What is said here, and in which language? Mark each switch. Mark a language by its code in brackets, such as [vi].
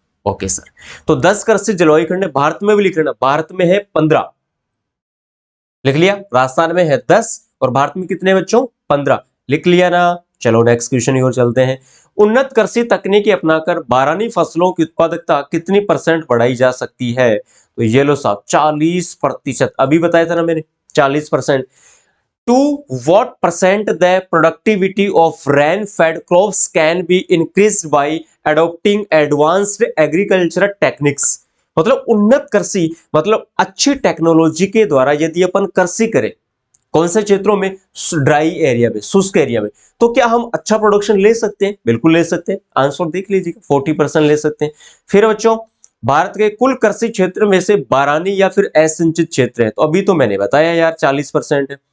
[hi] Okay sir, तो 10 कृषि जलवायु खंड है, भारत में भी लिख लेना, भारत में है 15, लिख लिया। राजस्थान में है 10 और भारत में कितने बच्चों, 15, लिख लिया ना। चलो नेक्स्ट क्वेश्चन की ओर चलते हैं। उन्नत कृषि तकनीकी अपनाकर बारानी फसलों की उत्पादकता कितनी % बढ़ाई जा सकती है? तो ये लो साहब 40%। अभी बताया था ना मैंने 40%। [en] To what percent the productivity of rain-fed crops can be increased by adopting advanced agricultural techniques? [hi] मतलब उन्नत कृषि मतलब अच्छी टेक्नोलॉजी के द्वारा यदि अपन कृषि करें कौन से क्षेत्रों में, ड्राई एरिया में, शुष्क एरिया में, तो क्या हम अच्छा प्रोडक्शन ले सकते हैं? बिल्कुल ले सकते हैं। आंसर देख लीजिए 40% ले सकते हैं। फिर बच्चों भारत के कुल कृषि क्षेत्र में से बारानी या फिर असिंचित क्षेत्र है, तो अभी तो मैंने बताया यार 40% है।